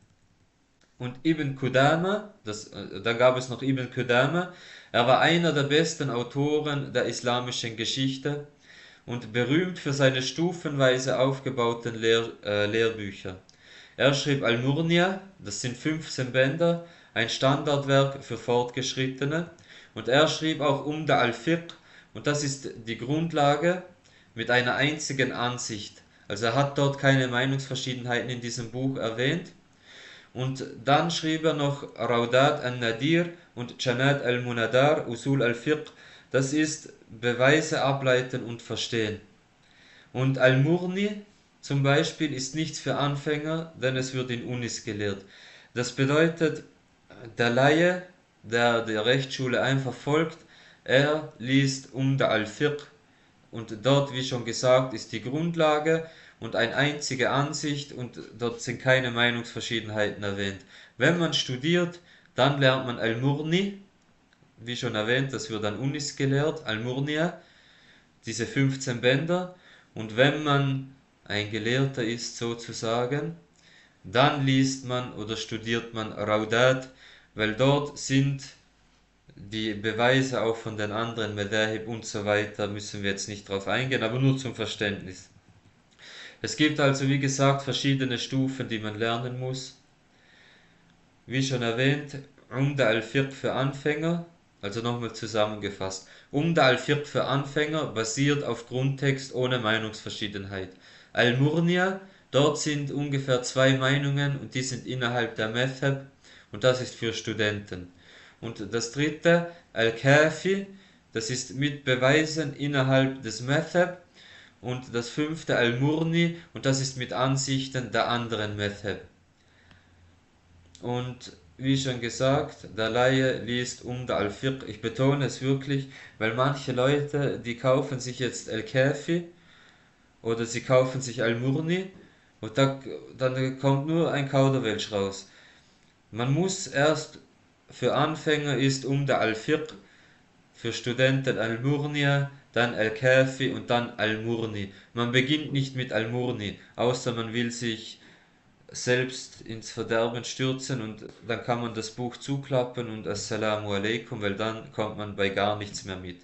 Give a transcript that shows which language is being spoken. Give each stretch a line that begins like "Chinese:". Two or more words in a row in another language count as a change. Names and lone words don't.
German: Und Ibn Qudama, da gab es noch Ibn Qudama, er war einer der besten Autoren der islamischen Geschichte und berühmt für seine stufenweise aufgebauten Lehrbücher. Er schrieb Al-Murnia, das sind 15 Bänder, ein Standardwerk für Fortgeschrittene, und er schrieb auch Umda al-Fiqh, und das ist die Grundlage mit einer einzigen Ansicht. Also er hat dort keine Meinungsverschiedenheiten in diesem Buch erwähnt. Und dann schrieb er noch Raudat al-Nadir und Janat al-Munadar,
Arabic: أصول الفقه,
German: das ist Beweise ableiten und verstehen. Und Al-Murni zum Beispiel ist nichts für Anfänger, denn es wird in Unis gelehrt. Das bedeutet, der Laie, der der Rechtsschule einfach folgt, er liest Umda al-Fiqh, und dort, wie schon gesagt, ist die Grundlage und eine einzige Ansicht und dort sind keine Meinungsverschiedenheiten erwähnt. Wenn man studiert, dann lernt man Al-Murni, wie schon erwähnt, das wird an Unis gelehrt, Al-Murnia, diese 15 Bänder, und wenn man ein Gelehrter ist sozusagen, dann liest man oder studiert man Raudat, weil dort sind die Beweise auch von den anderen Madahib und so weiter, müssen wir jetzt nicht drauf eingehen, aber nur zum Verständnis. Es gibt also, wie gesagt, verschiedene Stufen, die man lernen muss. Wie schon erwähnt, Umda al-Fiqh für Anfänger, also nochmal zusammengefasst. Umda al-Fiqh für Anfänger basiert auf Grundtext ohne Meinungsverschiedenheit. Al-Murnia, dort sind ungefähr 2 Meinungen und die sind innerhalb der Madhab und das ist für Studenten. Und das dritte, Al-Kafi, das ist mit Beweisen innerhalb des Madhab. Und das 5. Al-Murni, und das ist mit Ansichten der anderen Madhab. Und wie schon gesagt, der Laie liest Umda al-Fiqh. Ich betone es wirklich, weil manche Leute, die kaufen sich jetzt Al-Kafi oder sie kaufen sich Al-Murni und dann kommt nur ein Kauderwelsch raus. Man muss erst, für Anfänger ist Umda al-Fiqh, für Studenten Al-Murnia, dann Al-Kafi und dann Al-Murni. Man beginnt nicht mit Al-Murni, außer man will sich selbst ins Verderben stürzen, und dann kann man das Buch zuklappen und
Arabic: السلام عليكم,
German: weil dann kommt man bei gar nichts mehr mit.